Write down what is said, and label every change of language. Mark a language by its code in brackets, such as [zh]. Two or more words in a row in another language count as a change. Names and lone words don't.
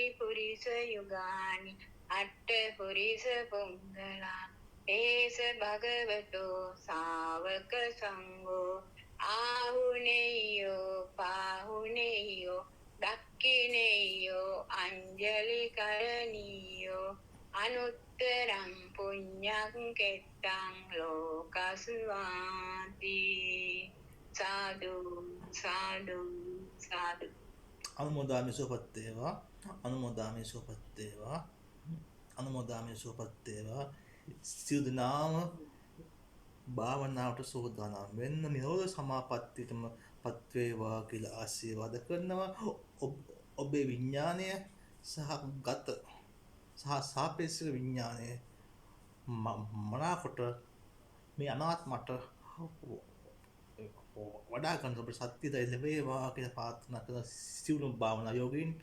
[pi] පුරිස යුගානි අට්ඨ පුරිස පුංගලා ඒස භගවතෝ ශාවක සංඝෝ ආහුනේයෝ පාහුනේයෝ දක්ඛිනේයෝ අංජලි කරණීයෝ අනුත්තරං පුඤ්ඤං කෙත්තං ලෝකස්වාති සාදු සාදු සාදු. [si] අනුමෝදාමි සුවපත් වේවා. අනුමෝදාමි සුවපත් වේවා. අනුමෝදාමි සුවපත් වේවා. සියලු දෙනාම භාවනාවට සූදානම් වෙන්න නිරෝධ සමාපත්තියටම පත් වේවා කියලා ආශිර්වාද කරනවා. ඔබේ විඥානය සහ ගත සහ සාපේක්ෂක විඥානය මනාකොට මේ අනාත්මට වඩා ගන්න ඔබ සත්‍යය ලැබේවා කියලා ප්‍රාර්ථනා කරන සියලු භාවනා යෝගීන්ට.